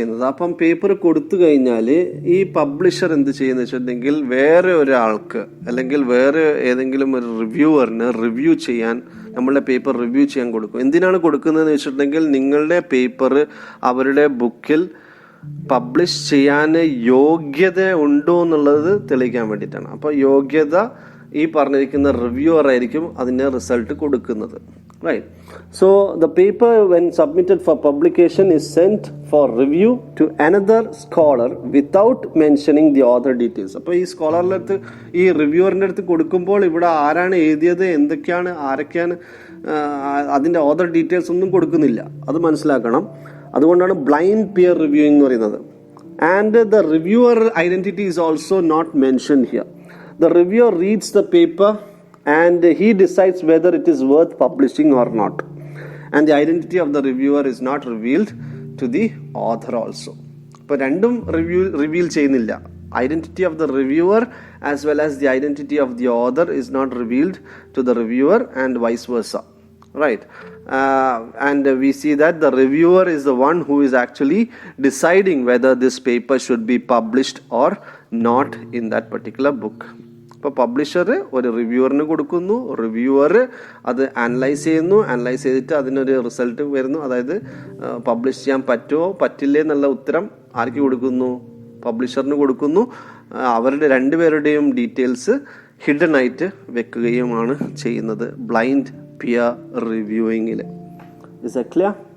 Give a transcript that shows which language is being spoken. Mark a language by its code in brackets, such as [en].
[ml] അപ്പം പേപ്പർ കൊടുത്തു കഴിഞ്ഞാൽ ഈ പബ്ലിഷർ എന്ത് ചെയ്യുന്ന വെച്ചിട്ടുണ്ടെങ്കിൽ വേറെ ഒരാൾക്ക് അല്ലെങ്കിൽ വേറെ ഏതെങ്കിലും ഒരു റിവ്യൂവറിന് റിവ്യൂ ചെയ്യാൻ നമ്മളുടെ പേപ്പർ റിവ്യൂ ചെയ്യാൻ കൊടുക്കും. എന്തിനാണ് കൊടുക്കുന്നതെന്ന് വെച്ചിട്ടുണ്ടെങ്കിൽ നിങ്ങളുടെ പേപ്പർ അവരുടെ ബുക്കിൽ പബ്ലിഷ് ചെയ്യാൻ യോഗ്യത ഉണ്ടോ എന്നുള്ളത് തെളിയിക്കാൻ വേണ്ടിയിട്ടാണ്. അപ്പോൾ യോഗ്യത ഈ പറഞ്ഞിരിക്കുന്ന റിവ്യൂവർ ആയിരിക്കും അതിൻ്റെ റിസൾട്ട് കൊടുക്കുന്നത്, right? [en] So the paper when submitted for publication is sent for review to another scholar without mentioning the author details. [ml] അപ്പോൾ ഈ സ്കോളറിൻ്റെ അടുത്ത്, ഈ റിവ്യൂവറിൻ്റെ അടുത്ത് കൊടുക്കുമ്പോൾ ഇവിടെ ആരാണ് എഴുതിയത്, എന്തൊക്കെയാണ്, ആരൊക്കെയാണ്, അതിൻ്റെ ഓതർ ഡീറ്റെയിൽസ് ഒന്നും കൊടുക്കുന്നില്ല. അത് മനസ്സിലാക്കണം. അതുകൊണ്ടാണ് ബ്ലൈൻഡ് പിയർ റിവ്യൂയിങ് എന്ന് പറയുന്നത്. [en] And the reviewer identity is also not mentioned here. The reviewer reads the paper and he decides whether it is worth publishing or not. And the identity of the reviewer is not revealed to the author also. [ml] അപ്പോൾ രണ്ടും reveal ചെയ്യുന്നില്ല. [en] Identity of the reviewer as well as the identity of the author is not revealed to the reviewer, and vice versa, right? And we see that the reviewer is the one who is actually deciding whether this paper should be published or not in that particular book. [ml] ഇപ്പോൾ publisher ഒരു റിവ്യൂവറിന് കൊടുക്കുന്നു, reviewer അത് analyse ചെയ്യുന്നു, analyse ചെയ്തിട്ട് അതിനൊരു result വരുന്നു. അതായത് publish ചെയ്യാൻ പറ്റുമോ പറ്റില്ലേ എന്നുള്ള ഉത്തരം ആർക്ക് കൊടുക്കുന്നു? പബ്ലിഷറിന് കൊടുക്കുന്നു. അവരുടെ രണ്ടുപേരുടെയും ഡീറ്റെയിൽസ് ഹിഡൻ ആയിട്ട് വെക്കുകയുമാണ് ചെയ്യുന്നത് blind peer റിവ്യൂയിങ്ങിൽ. [en] Is a clear?